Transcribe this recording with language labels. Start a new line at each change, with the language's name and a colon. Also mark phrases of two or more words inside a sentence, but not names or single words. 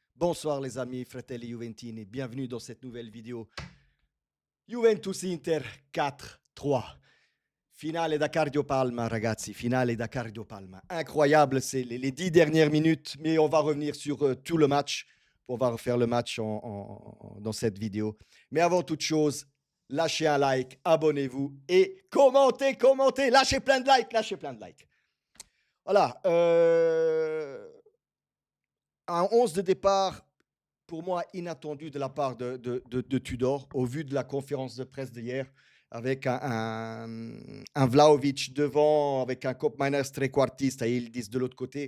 French: Bonsoir les amis,
Italian: fratelli Juventini,
French: bienvenue dans cette nouvelle vidéo. Juventus-Inter 4-3.
Italian: Finale da cardiopalma, ragazzi, finale da cardiopalma.
French: Incroyable, c'est les 10 dernières minutes, mais on va revenir sur tout le match. On va refaire le match dans cette vidéo. Mais avant toute chose, lâchez un like, abonnez-vous et commentez, lâchez plein de likes. Voilà, un 11 de départ pour moi, inattendu de la part de Tudor, au vu de la conférence de presse d'hier, avec un Vlahovic devant, avec un Koopmeiners trequartiste et Yildiz de l'autre côté.